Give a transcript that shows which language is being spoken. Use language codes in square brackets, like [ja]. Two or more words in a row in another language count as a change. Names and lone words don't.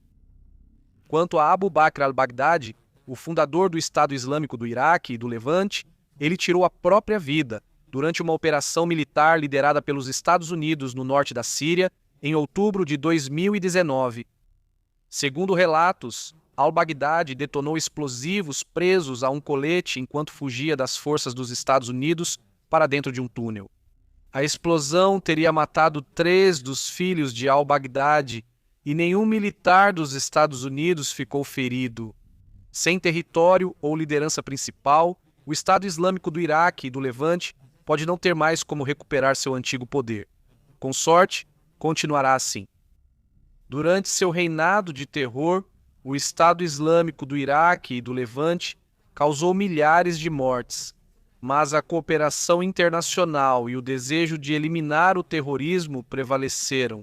[pt] Quanto a Abu Bakr al-Baghdadi, o fundador do Estado Islâmico do Iraque e do Levante, ele tirou a própria vida durante uma operação militar liderada pelos Estados Unidos no norte da Síria em outubro de 2019. Segundo relatos, al-Baghdadi detonou explosivos presos a um colete enquanto fugia das forças dos Estados Unidos para dentro de um túnel. A explosão teria matado 3 dos filhos de al-Baghdadi e nenhum militar dos Estados Unidos ficou ferido. Sem território ou liderança principal, o Estado Islâmico do Iraque e do Levante pode não ter mais como recuperar seu antigo poder. Com sorte, continuará assim. Durante seu reinado de terror, o Estado Islâmico do Iraque e do Levante causou milhares de mortes, mas a cooperação internacional e o desejo de eliminar o terrorismo prevaleceram.